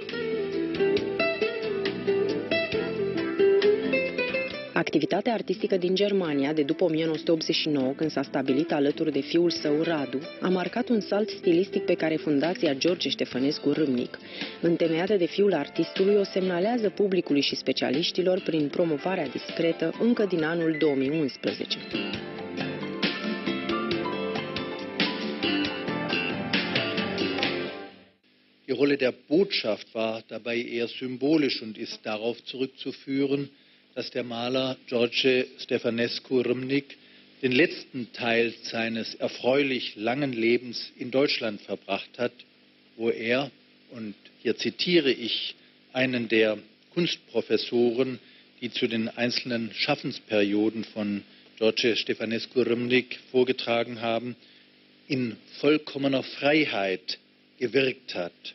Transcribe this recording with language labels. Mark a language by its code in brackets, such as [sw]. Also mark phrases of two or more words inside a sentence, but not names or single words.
[ro] Activitatea artistică din Germania, de după 1989, când s-a stabilit alături de fiul său Radu, a marcat un salt stilistic pe care Fundația George Ștefănescu Râmnic, întemeiată de fiul artistului, o semnalează publicului și specialiștilor prin promovarea discretă încă din anul 2011. [de] Die Rolle der Botschaft war dabei eher symbolisch und ist darauf zurückzuführen, dass der Maler George Ștefănescu Râmnic den letzten Teil seines erfreulich langen Lebens in Deutschland verbracht hat, wo er, und hier zitiere ich einen der Kunstprofessoren, die zu den einzelnen Schaffensperioden von George Ștefănescu Râmnic vorgetragen haben, in vollkommener Freiheit gewirkt hat.